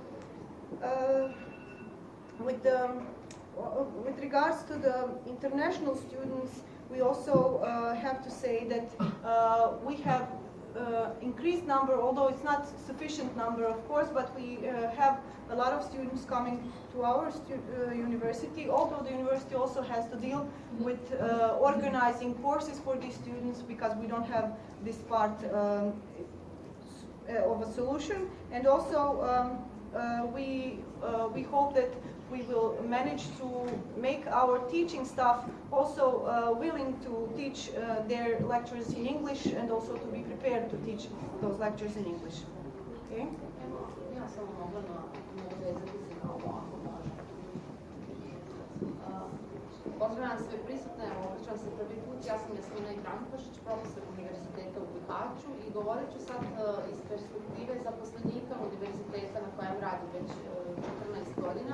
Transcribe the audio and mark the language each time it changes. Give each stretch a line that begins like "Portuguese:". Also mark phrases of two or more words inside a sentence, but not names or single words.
English: With regards to the international students, we also have to say that we have increased number, although it's not sufficient number, of course, but we have a lot of students coming to our university, although the university also has to deal with organizing courses for these students, because we don't have this part of a solution. And also we hope that we will manage to make our teaching staff also willing to teach their lectures in English and also to be prepared to teach those lectures in English. Okay?
Bosnian: Ja sam mogla nadovezati se na ovo ako može. Pozdravljam sve prisutne, evo obraćam se prvi put, ja sam Jasmina Ibrahimović, profesor Univerziteta u Bihaću i govorit ću sad iz perspektive zaposlenika univerziteta na kojem radim već 14 godina.